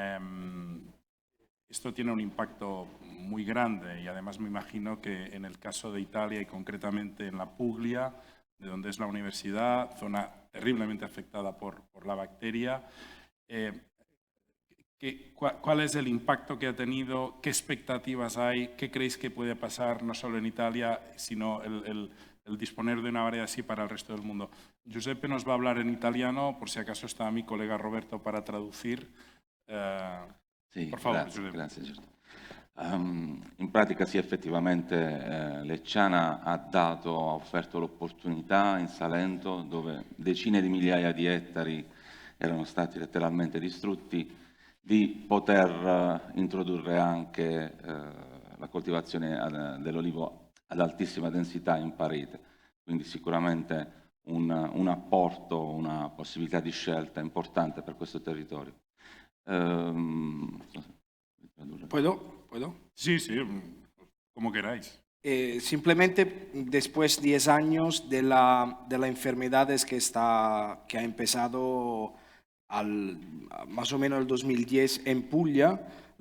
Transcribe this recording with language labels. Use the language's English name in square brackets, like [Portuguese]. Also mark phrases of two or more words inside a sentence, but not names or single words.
[Spanish] Esto tiene un impacto muy grande y además me imagino que en el caso de Italia y concretamente en la Puglia, de donde es la universidad, zona terriblemente afectada por la bacteria, ¿cuál es el impacto que ha tenido? ¿Qué expectativas hay? ¿Qué creéis que puede pasar no solo en Italia, sino el disponer de una variedad así para el resto del mundo? Giuseppe nos va a hablar en italiano, por si acaso está mi colega Roberto para traducir. [Italian] Sì, per favore, grazie, certo. In pratica sì, effettivamente Lecciana ha offerto l'opportunità in Salento, dove decine di migliaia di ettari erano stati letteralmente distrutti, di poter introdurre anche la coltivazione dell'olivo ad altissima densità in parete. Quindi sicuramente un apporto, una possibilità di scelta importante per questo territorio. [Spanish] ¿Puedo? Sí, como queráis. Simplemente después de 10 años de la enfermedades que ha empezado más o menos el 2010 en Puglia, la